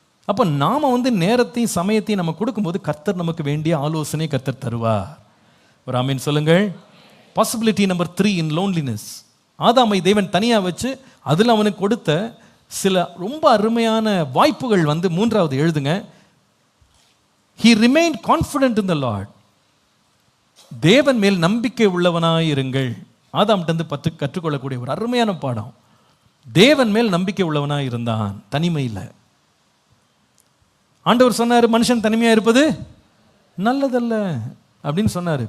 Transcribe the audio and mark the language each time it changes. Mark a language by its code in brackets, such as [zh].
[ta] அப்போ நாம் நேரத்தையும் சமயத்தையும் நம்ம கொடுக்கும்போது கர்த்தர் நமக்கு வேண்டிய ஆலோசனை கர்த்தர் தருவார். ஒரு ஆமீன் சொல்லுங்கள். [en] Possibility number 3 in loneliness. [ta] ஆதாமை தேவன் தனியாக வச்சு அதில் அவனுக்கு கொடுத்த சில ரொம்ப அருமையான வாய்ப்புகள் 3வது எழுதுங்க. [en] He remained confident in the Lord. [ta] தேவன் மேல் நம்பிக்கை உள்ளவனாயிருங்கள். ஆதாம்கிட்ட கற்றுக்கொள்ளக்கூடிய ஒரு அருமையான பாடம். தேவன் மேல் நம்பிக்கை உள்ளவனாய் இருந்தான், தனிமையில். ஆண்டவர் சொன்னார், மனுஷன் தனிமையாக இருப்பது நல்லதல்ல அப்படின்னு சொன்னார்.